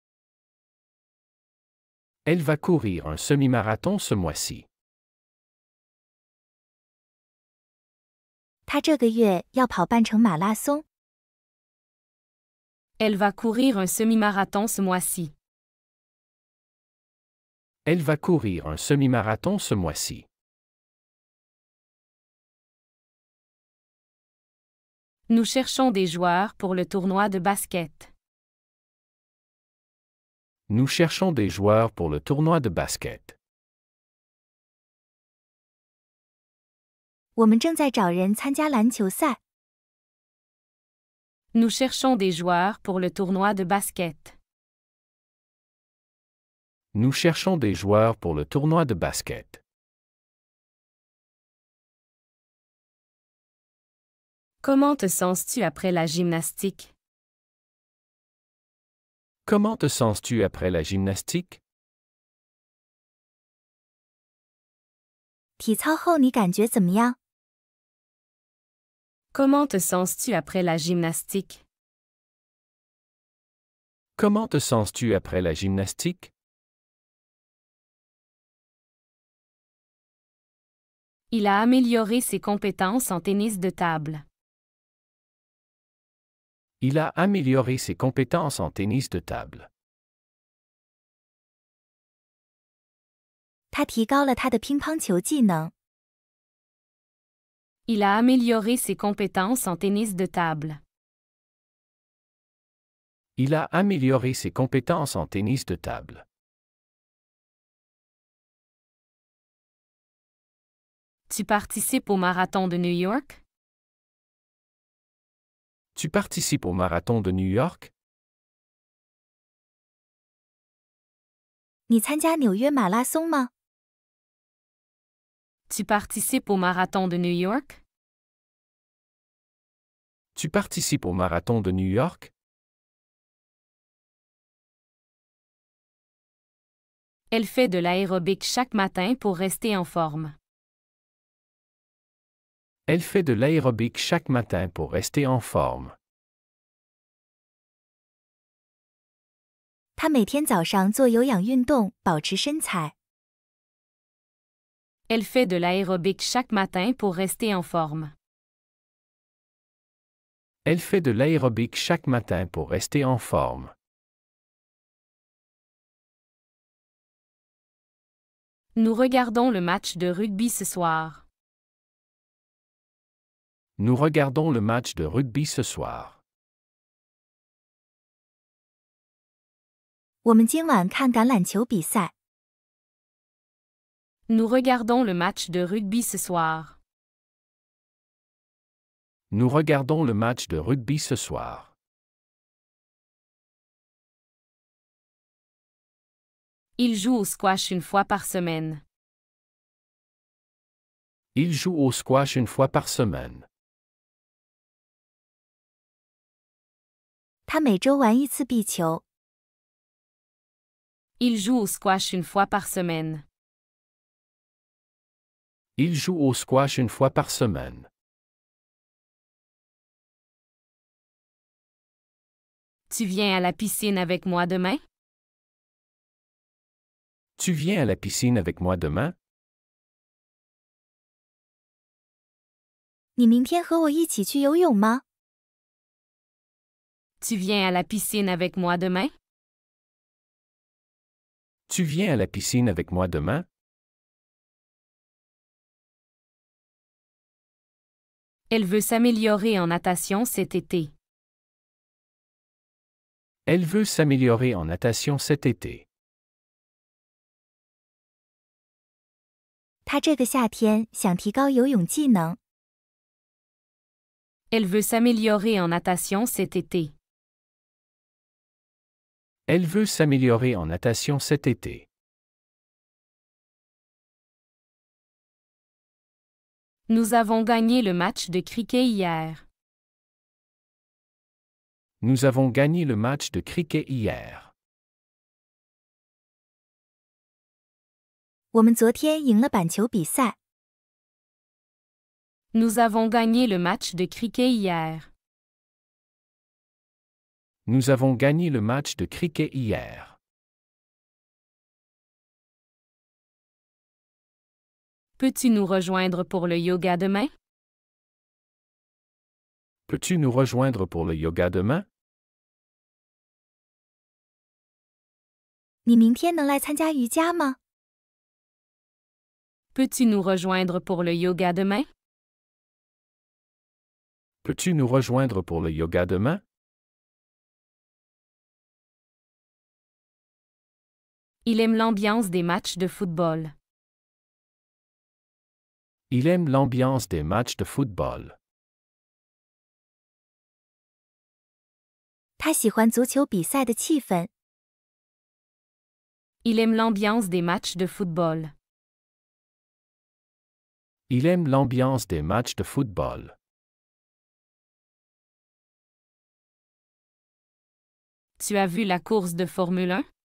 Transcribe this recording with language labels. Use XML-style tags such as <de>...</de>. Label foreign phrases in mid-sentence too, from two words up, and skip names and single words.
<fr>Elle va courir un semi-marathon ce mois-ci.</fr> <zh>他这个月要跑半程马拉松。</zh> <fr>Elle va courir un semi-marathon ce mois-ci. Elle va courir un semi-marathon ce mois-ci. Nous cherchons des joueurs pour le tournoi de basket. Nous cherchons des joueurs pour le tournoi de basket.</fr> <zh>我们正在找人参加篮球赛。</zh> <fr>Nous cherchons des joueurs pour le tournoi de basket. Nous cherchons des joueurs pour le tournoi de basket. Comment te sens-tu après la gymnastique? Comment te sens-tu après la gymnastique?</fr> <zh>体操后你感觉怎么样？</zh> <fr>Comment te sens-tu après la gymnastique? Comment te sens-tu après la gymnastique? Il a amélioré ses compétences en tennis de table. Il a amélioré ses compétences en tennis de table.</fr> <zh>他提高了他的乒乓球技能。</zh> <fr>Il a amélioré ses compétences en tennis de table. Il a amélioré ses compétences en tennis de table. Tu participes au marathon de New York? Tu participes au marathon de New York?</fr> <zh>你参加纽约马拉松吗？</zh> <fr>Tu participes au marathon de New York? Tu participes au marathon de New York? Elle fait de l'aérobic chaque matin pour rester en forme. Elle fait de l'aérobic chaque matin pour rester en forme.</fr> <zh>他每天早上做有氧运动，保持身材。</zh> <fr>Elle fait de l'aérobic chaque matin pour rester en forme. Elle fait de l'aérobic chaque matin pour rester en forme. Nous regardons le match de rugby ce soir. Nous regardons le match de rugby ce soir.</fr> <zh>我们今晚看橄榄球比赛。</zh> <fr>Nous regardons le match de rugby ce soir. Nous regardons le match de rugby ce soir. Il joue au squash une fois par semaine. Il joue au squash une fois par semaine.</fr> <zh>他每周玩一次壁球。</zh> <fr>Il joue au squash une fois par semaine. Il joue au squash une fois par semaine. Tu viens à la piscine avec moi demain? Tu viens à la piscine avec moi demain?</fr> <zh>你明天和我一起去游泳吗？</zh> <fr>Tu viens à la piscine avec moi demain? Tu viens à la piscine avec moi demain? Elle veut s'améliorer en natation cet été. Elle veut s'améliorer en natation cet été.</fr> <zh>他这个夏天想提高游泳技能。</zh> <fr>Elle veut s'améliorer en natation cet été. Elle veut s'améliorer en natation cet été. Nous avons gagné le match de cricket hier. Nous avons gagné le match de cricket hier.</fr> <zh>我们昨天赢了板球比赛。</zh> <fr>Nous avons gagné le match de cricket hier. Nous avons gagné le match de cricket hier. Peux-tu nous rejoindre pour le yoga demain? Peux-tu nous rejoindre pour le yoga demain?</fr> <zh>你明天能来参加瑜伽吗？</zh> <fr>Peux-tu nous rejoindre pour le yoga demain? Peux-tu nous rejoindre pour le yoga demain? Il aime l'ambiance des matchs de football. Il aime l'ambiance des matchs de football.</fr> <zh>他喜欢足球比赛的气氛。</zh> <fr>Il aime l'ambiance des matchs de football. Il aime l'ambiance des matchs de football. Tu as vu la course de Formule 1?</fr>